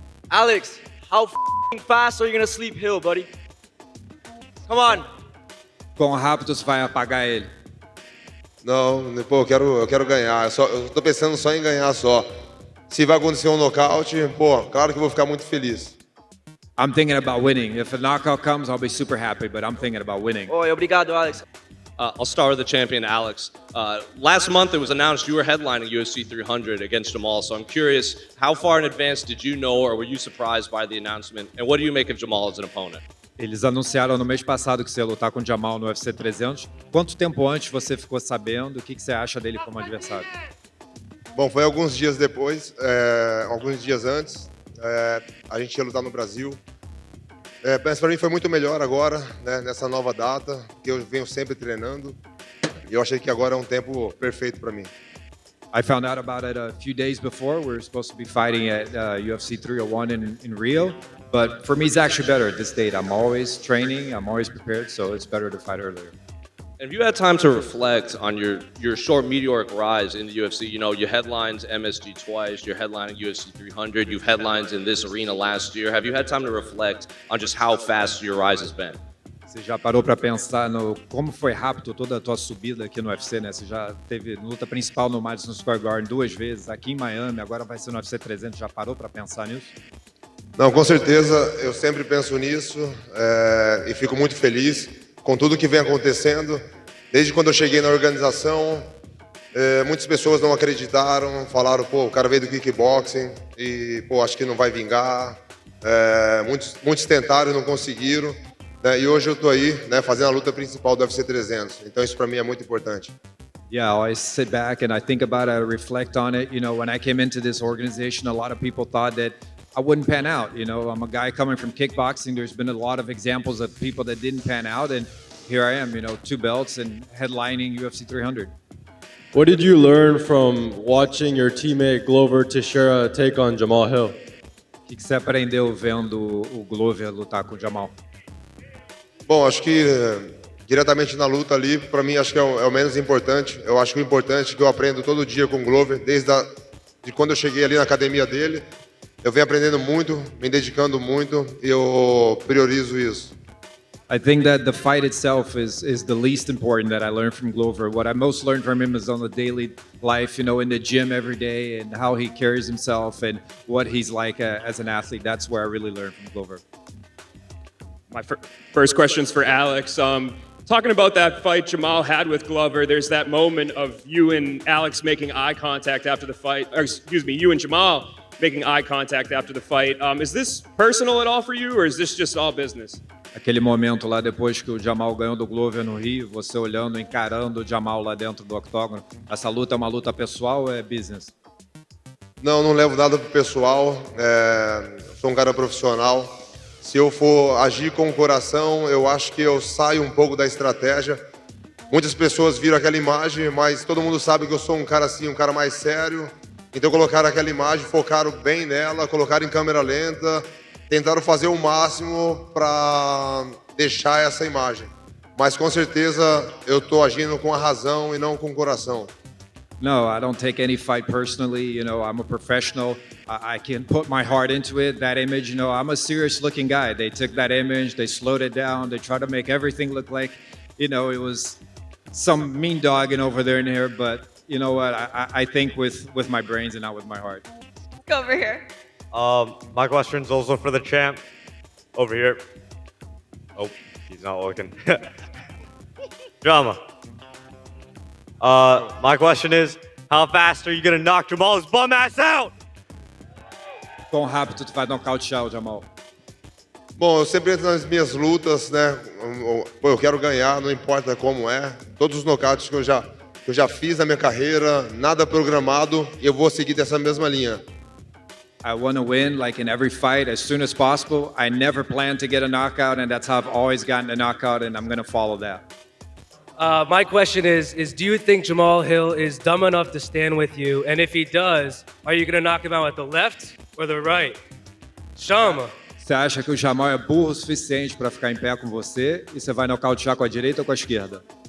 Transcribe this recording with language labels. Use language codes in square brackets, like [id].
[en] Alex, how fast are you gonna sleep Hill, buddy? Come on. [pt] Quão rápido você vai apagar ele? Não, pô, eu quero ganhar. Eu tô pensando só em ganhar só. Se vai acontecer um nocaute, pô, claro que eu vou ficar muito feliz. [en] I'm thinking about winning. If a knockout comes, I'll be super happy, but I'm thinking about winning. [pt] Oi, obrigado, Alex. [en] I'll start with the champion, Alex. Last month, it was announced you were headlining UFC 300 against Jamahal. So I'm curious, how far in advance did you know, or were you surprised by the announcement? And what do you make of Jamahal as an opponent? [pt] Eles anunciaram no mês passado que você ia lutar com o Jamahal no UFC 300. Quanto tempo antes você ficou sabendo? O que você acha dele como adversário? Bom, foi alguns dias depois, alguns dias antes. A gente ia lutar no Brasil. Mas para mim foi muito melhor agora, né, nessa nova data, que eu venho sempre treinando. E eu achei que agora é um tempo perfeito para mim. [en] I found out about it a few days before. We were supposed to be fighting at UFC 301 in Rio. But for me, it's actually better at this date. I'm always training, I'm always prepared, so it's better to fight earlier. Have you had time to reflect on your short meteoric rise in the UFC? You know, you headlined MSG twice, you're headlining UFC 300, you've headlined in this arena last year. Have you had time to reflect on just how fast your rise has been? [pt] Você já parou para pensar no como foi rápido toda a tua subida aqui no UFC, né? Você já teve luta principal no Madison Square Garden 2 vezes, aqui em Miami, agora vai ser no UFC 300. Já parou para pensar nisso? Não, com certeza, eu sempre penso nisso e fico muito feliz com tudo que vem acontecendo. Desde quando eu cheguei na organização, muitas pessoas não acreditaram, falaram, pô, o cara veio do kickboxing e, pô, acho que não vai vingar. Muitos tentaram e não conseguiram. E hoje eu tô aí, né, fazendo a luta principal do UFC 300. Então isso para mim é muito importante. [en] Yeah, I always sit back and I think about it, I reflect on it. You know, when I came into this organization, a lot of people thought that I wouldn't pan out. You know, I'm a guy coming from kickboxing. There's been a lot of examples of people that didn't pan out, and here I am, you know, 2 belts and headlining UFC 300. What did you learn from watching your teammate Glover Teixeira take on Jamahal Hill? [pt] O que você aprendeu vendo o Glover lutar com o Jamahal? Bom, acho que diretamente na luta ali, para mim, acho que é o menos importante. Eu acho que o importante é que eu aprendo todo dia com o Glover, de quando eu cheguei ali na academia dele. Eu venho aprendendo muito, me dedicando muito, e eu priorizo isso. [en] I think that the fight itself is the least important that I learned from Glover. What I most learned from him is on the daily life, you know, in the gym every day and how he carries himself and what he's like as an athlete. That's where I really learned from Glover. My first question's for Alex. Talking about that fight Jamahal had with Glover, there's that moment of you and Alex making eye contact after the fight, or excuse me, you and Jamahal making eye contact after the fight. Is this personal at all for you, or is this just all business? [pt] Aquele momento lá depois que o Jamahal ganhou do Glover no Rio, você olhando, encarando o Jamahal lá dentro do octógono. Essa luta é uma luta pessoal ou é business? Não levo nada pro pessoal. Sou um cara profissional. Se eu for agir com o coração, eu acho que eu saio um pouco da estratégia. Muitas pessoas viram aquela imagem, mas todo mundo sabe que eu sou um cara assim, um cara mais sério. Então colocaram aquela imagem, focaram bem nela, colocaram em câmera lenta, tentaram fazer o máximo para deixar essa imagem. Mas com certeza eu estou agindo com a razão e não com o coração. [en] No, I don't take any fight personally. You know, I'm a professional. I can put my heart into it. That image, you know, I'm a serious looking guy. They took that image, they slowed it down, they tried to make everything look like, you know, it was some mean dogging over there and here. But you know what? I think with my brains and not with my heart. Go over here. My question's also for the champ. Over here. Oh, he's not looking. Drama. My question is, how fast are you gonna knock Jamal's bum ass out? [pt] Quão rápido tu vai nocautear o Jamahal? Bom, eu sempre entro nas minhas lutas, né? Eu quero ganhar, não importa como é. Todos os nocautes que eu já fiz na minha carreira, nada programado, e eu vou seguir dessa mesma linha. [en] I want to win, like in every fight, as soon as possible. I never plan to get a knockout, and that's how I've always gotten a knockout, and I'm going to follow that. My question is do you think Jamahal Hill is dumb enough to stand with you? And if he does, are you going to knock him out with the left or the right? [pt] Chama. Você acha que o Jamahal é burro o suficiente para ficar em pé com você e você vai nocautear com a direita ou com a esquerda?